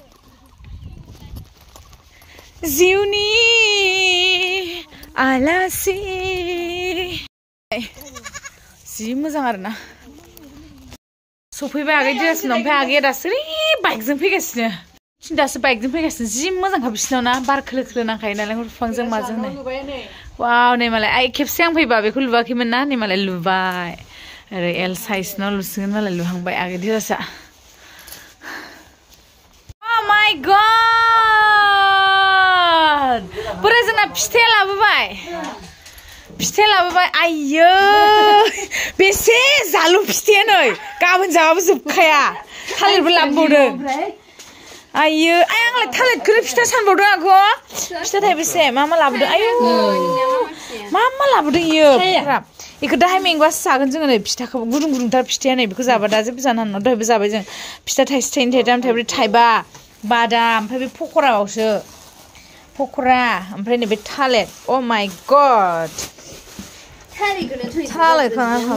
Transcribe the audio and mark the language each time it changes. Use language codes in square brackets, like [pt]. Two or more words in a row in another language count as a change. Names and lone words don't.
[brx] जिउनि आलासि जि मोजां आरोना सफैबाय आगै ड्रेसमोन ओमफ्राय आगैया दासो ओरै बाइकजों फैगासिनो दासो बाइकजों फैगासिनो जि मोजांखा बिसिनाव ना बार खोलो खोलो नांखायो नालाय बिफांजों माजों नै वाव नै मालाय आइ खेबसे आं फैबा बेखौ लुवाखैमोन ना नै मालाय लुबाय ओरै एल साइज न' लुसिगोन मालाय लुहांबाय आगै धिराजआ [en] Oh my god [brx] बोराय जोंना फिथाइया लाबोबाय आइयो बेसे जालु फिथाइया नै गाबोन जाबाबो जोबखाया थालिरबो लाबोबावदों आइयो आंलाय थालिरखौनो फिथा सानबावदों आंखौ फिथा थाइबेसे मा लाबोदों आयौ मा लाबोदों इयो बेखौ दाहाय मेंबासो जागोन जोङो नै फिथाखौ गुदुं गुदुंथार फिथाया नै बेखौ जाबा दा जेबो जानो हानाय नङा दहायबो जाबाय जों फिथा थाइसे थाइनै थाइथाम थाइब्रै थाइबा बादाम ओमफ्राय बे पक'रायावसो पक'रा ओमफ्राय नै बे थालिर अ माय गड थालिरखौनो